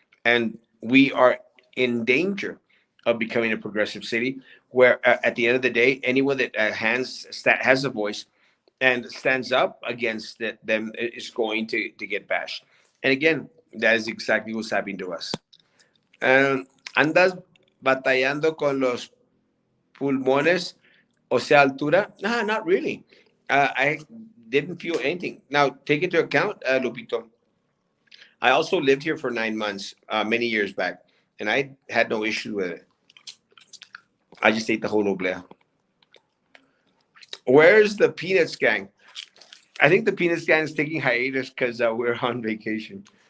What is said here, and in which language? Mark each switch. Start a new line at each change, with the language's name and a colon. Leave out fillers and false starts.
English: And we are in danger of becoming a progressive city where, at the end of the day, anyone that has a voice and stands up against them is going to get bashed. And again, that is exactly what's happening to us.
Spanish: ¿Andas batallando con los pulmones, o sea, altura?
English: Nah, not really. I didn't feel anything. Now, take into account, Lupito, I also lived here for 9 months many years back, and I had no issue with it. I just ate the whole oblea. Where's the Peanuts gang? I think the Peanuts gang is taking hiatus because we're on vacation.